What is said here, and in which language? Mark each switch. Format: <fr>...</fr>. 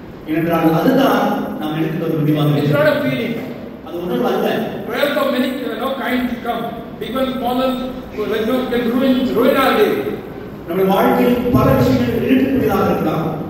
<ta>ஏனென்றால் அதுதான் நாம் எடுக்கிற ஒரு முடிவாக.</ta> <en>It's not a feeling.</en> <ta>அது உணர்வு அல்ல.</ta> <en>Trials of many kinds come. Big and small can ruin our day.</en> <ta>நம்முடைய வாழ்க்கையில் பல விஷயங்கள் இருக்கக்கூடியதாக இருக்கலாம்.</ta>